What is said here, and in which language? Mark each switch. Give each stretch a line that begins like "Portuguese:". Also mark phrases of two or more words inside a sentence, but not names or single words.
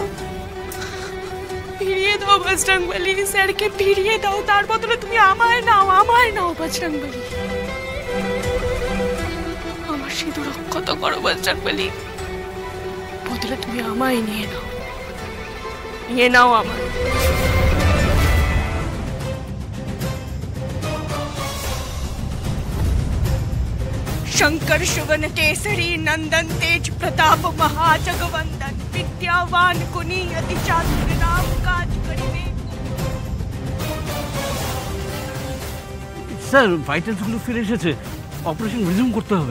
Bangla: ফিরিয়ে দাও বজরংবলী, স্যারকে ফিরিয়ে দাও। তার বদলে তুমি আমায় নাও বজরংবলী। আমার সিঁদুর রক্ষত করো বজরংবলী, বদলে তুমি আমায় নিয়ে নাও আমায়।
Awadhi: शंकर शुगन केसरी नंदन तेज प्रताप महाजगवंदन विद्यावान गुणी अति चातुर राम काज करिबे।
English: sir vitals
Bangla: গুলো ফিরে এসেছে,
English: operation resume
Bangla: করতে হবে।